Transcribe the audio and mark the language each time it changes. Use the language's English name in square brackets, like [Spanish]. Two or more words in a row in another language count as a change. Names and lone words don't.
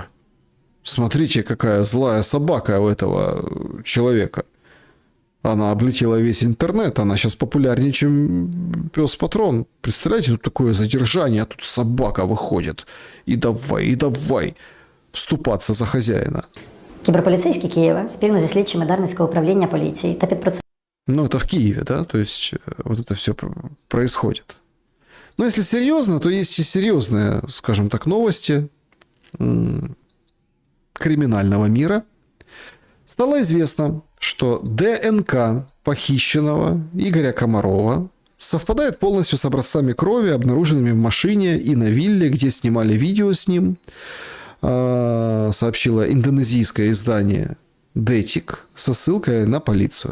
[Russian] Смотрите, какая злая собака у этого человека. Она облетела весь интернет, она сейчас популярнее, чем пес-патрон. Представляете, тут такое задержание, а тут собака выходит. И давай, и давай. вступаться за хозяина. [Ukrainian] Кіберполіцейські Києва спільно зі слідчими Дарницького управління поліції та під [Russian] Ну, это в Киеве, да, то есть вот это все происходит. Но если серьезно, то есть и серьезные, скажем так, новости криминального мира. Стало известно, что ДНК похищенного Игоря Комарова совпадает полностью с образцами крови, обнаруженными в машине и на вилле, где снимали видео с ним, сообщило индонезийское издание «Детик» со ссылкой на полицию.